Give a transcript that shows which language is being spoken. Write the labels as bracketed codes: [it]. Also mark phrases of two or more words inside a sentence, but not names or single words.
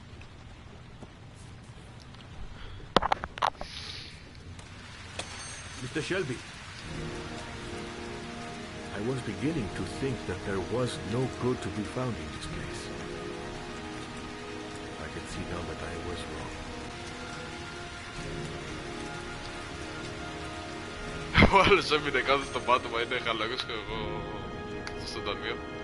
[en] Mr. Shelby, I was beginning to think that there was no good to be found in this place. I can see now that I was wrong. [el] Ο άλλος έμεινε κάτω στο πάτωμα, είναι χαλαρός και εγώ στο ταμείο.